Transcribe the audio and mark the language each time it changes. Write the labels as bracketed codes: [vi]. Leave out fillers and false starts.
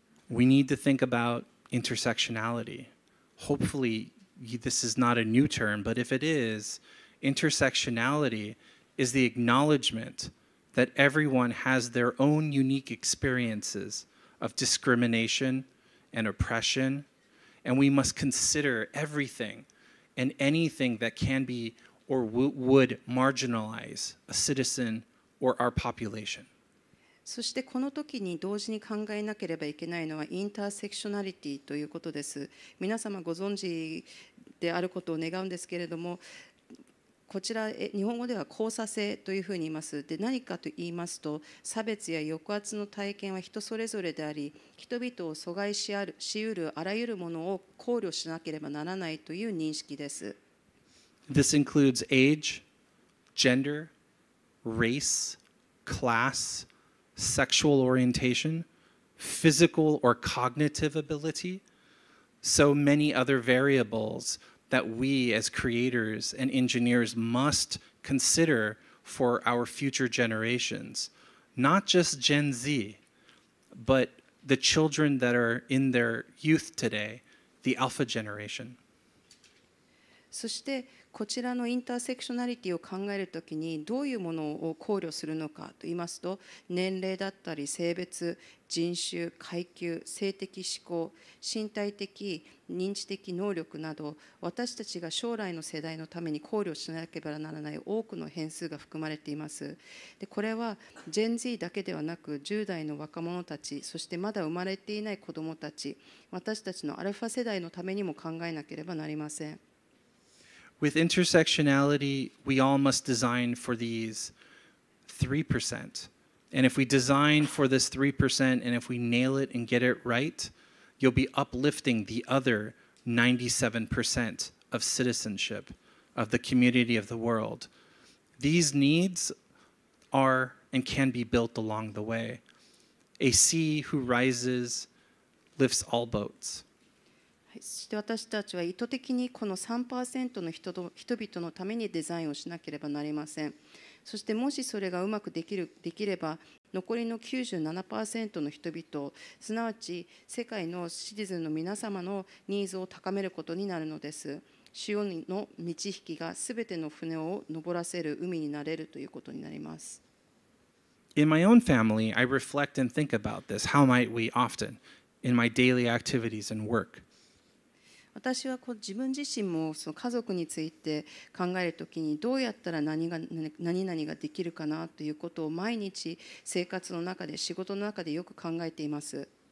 [en] We need to think about intersectionality. Hopefully this is not a new term, but if it is, intersectionality is the acknowledgement that everyone has their own unique experiences of discrimination and oppression, and we must consider everything and anything that can be or would marginalize a citizen or our population. [ja] そしてこの時に同時に考えなければいけないのはインターセクショナリティということです。皆様ご存知であることを願うんですけれども、こちら日本語では交差性というふうに言います。で、何かと言いますと、差別や抑圧の体験は人それぞれであり、人々を阻害しうるあらゆるものを考慮しなければならないという認識です。 [en] This includes age, gender, race, class, sexual orientation, physical or cognitive ability, so many other variables that we as creators and engineers must consider for our future generations, not just Gen Z, but the children that are in their youth today, the alpha generation. [ja] そしてこちらのインターセクショナリティを考えるときにどういうものを考慮するのかと言いますと、年齢だったり性別、人種、階級、性的指向、身体的、認知的能力など、私たちが将来の世代のために考慮しなければならない多くの変数が含まれています。で、これはジェン Z だけではなく10代の若者たち、そしてまだ生まれていない子どもたち、私たちのアルファ世代のためにも考えなければなりません。 [en] With intersectionality, we all must design for these 3%. And if we design for this 3%, and if we nail it and get it right, you'll be uplifting the other 97% of citizenship, of the community of the world. These needs are and can be built along the way. A sea who rises lifts all boats. [ja] そして私たちは意図的にこの 3% の人々のためにデザインをしなければなりません。そしてもしそれがうまくできれば、残りの 97% の人々、すなわち世界のシティズンの皆様のニーズを高めることになるのです。潮の満ち引きがすべての船を登らせる海になれるということになります。 [en] In my own family, I reflect and think about this. How might we often, in my daily activities and work? [ja] 私は自分自身もその家族について考えるときにどうやったら何々ができるかなということを毎日生活の中で仕事の中でよく考えています。